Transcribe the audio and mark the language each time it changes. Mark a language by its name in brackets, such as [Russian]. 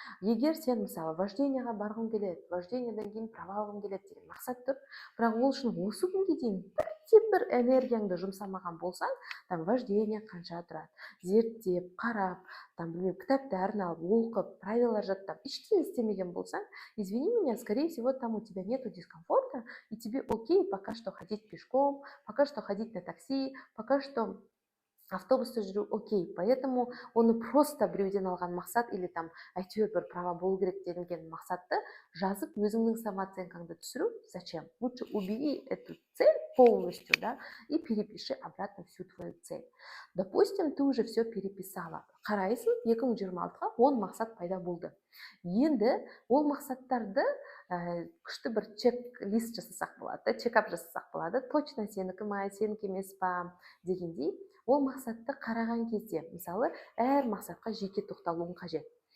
[Kazakh] Егер сен, мысалы, вождениеға барғың келеді, вождениеден кейін права алғың келеді деген мақсат тұр, бірақ ол үшін осы күнге дейін бір энергияңды жұмсамаған болсаң, там вождение қанша тұрады, зерттеп, қарап, там, білмеймін, кітаптарын алып, оқып, правилар жаттап, ештеңе істемеген болсаң, [Russian] извини меня, скорее всего, там у тебя нету дискомфорта, и тебе окей пока что [Kazakh] ходить пешком, пока что ходить на такси, пока что автобуста жүру окей. [Russian] Поэтому [Kazakh] оны просто біреуден алған мақсат или там әйтеуір бір права болу керек делінген мақсатты жазып өзіңнің самооценкаңды түсіру [Russian] зачем? Лучше убери эту цель полностью, да, и перепиши обратно всю твою цель. Допустим, ты уже все переписала. [Kazakh] Қарайсың, 2026-ға 10 мақсат пайда болды. Енді ол мақсаттарды күшті бір чек-лист жасасақ болады, чекап жасасақ болады, [Russian] точно [Kazakh] сенікі ма, сенікі емес па дегендей, ол мақсатты қараған кезде, мысалы, әр мақсатқа жеке тоқталуың қажет.